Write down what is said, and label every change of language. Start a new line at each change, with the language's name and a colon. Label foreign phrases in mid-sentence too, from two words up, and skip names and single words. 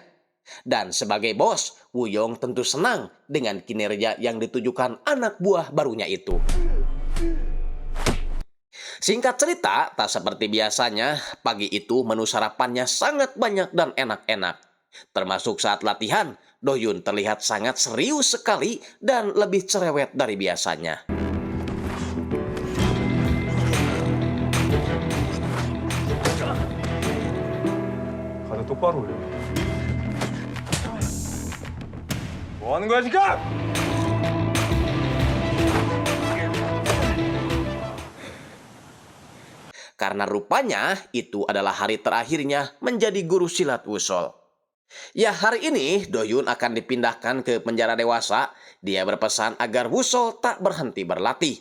Indonesian: Dan sebagai bos, Woo-yong tentu senang dengan kinerja yang ditujukan anak buah barunya itu. Singkat cerita, tak seperti biasanya, pagi itu menu sarapannya sangat banyak dan enak-enak. Termasuk saat latihan, Do-hyun terlihat sangat serius sekali dan lebih cerewet dari biasanya.
Korean: 다들 똑바로 해. 뭐 하는 거야 지금?
Indonesian: Karena rupanya itu adalah hari terakhirnya menjadi guru silat Woo-sol. Ya, hari ini Do-hyun akan dipindahkan ke penjara dewasa. Dia berpesan agar Woo-sol tak berhenti berlatih.